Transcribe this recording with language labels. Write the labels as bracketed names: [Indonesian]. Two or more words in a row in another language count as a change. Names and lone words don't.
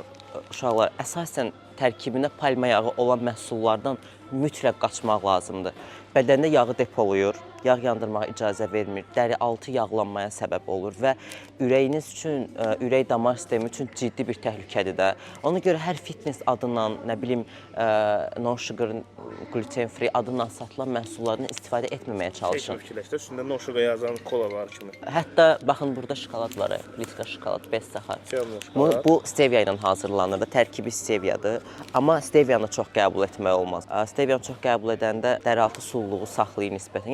[Azerbaijani] Uşaqlar, əsasən tərkibində palma yağı olan məhsullardan mütləq qaçmaq lazımdır. Bədəndə yağı depoluyur, yağ yandırmağa icazə vermir, dəri altı yağlanmaya səbəb olur və ürəyiniz üçün, ürək damar sistemi üçün ciddi bir təhlükədir də. Ona görə hər fitness adından, nə bilim, [English] no sugar, gluten free [Azerbaijani] adından satılan məhsullardan istifadə etməməyə çalışın. Heç fikirləşdə, üstündə [English] no sugar [Azerbaijani] yazan kola var kimi. Hətta baxın burada şokolad var, plitka şokolad, [Russian] без сахар. [Azerbaijani] Bu stevia ilə hazırlanır da, tərkibi steviadır. Amma stevianı çox qəbul etmək olmaz. Stevianı çox qəbul edəndə dəraltı sulluğu saxlayır nisbətən.